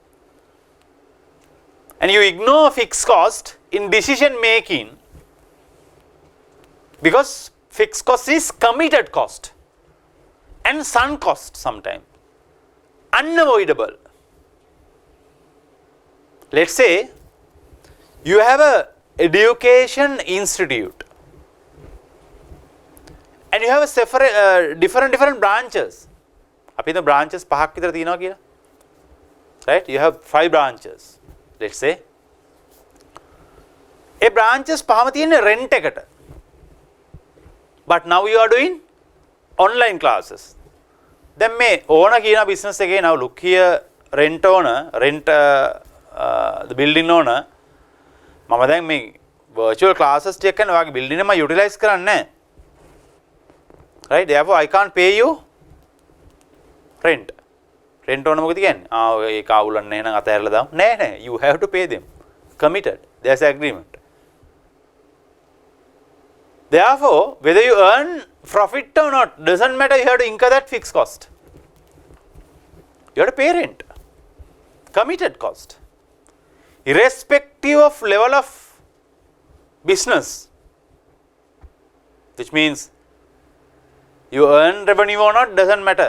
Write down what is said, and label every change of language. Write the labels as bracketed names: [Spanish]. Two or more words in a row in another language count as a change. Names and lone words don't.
[English] And you ignore fixed cost in decision making because fixed cost is committed cost and sunk cost sometimes. Unavoidable. Let's say you have a education institute and you have a separate different branches. [Sinhala] අපි හිතමු branches 5ක් විතර තියෙනවා කියලා. [English] Right? You have 5 branches. Let's say. [Sinhala] ඒ branches පහම තියෙන්නේ rent එකට. [English] But now you are doing online classes. [Sinhala] දැන් මේ ඕන කියන business එකේ [English] now look here rent the building owner [Sinhala] මම දැන් මේ [English] virtual classes [Sinhala] ටික කරන ඔයාගේ building එක මම utilize කරන්නේ නැහැ. [English] Right? Therefore I can't pay you rent. Rent owner [Sinhala] මොකද කියන්නේ? ඒක අවුලන්නේ එහෙනම් අතහැරලා දාමු. [English] නෑ you have to pay them. Committed. There's agreement. Therefore, whether you earn profit or not, doesn't matter, you have to incur that fixed cost. You have to pay rent. Committed cost. Irrespective of level of business, which means you earn revenue or not, doesn't matter.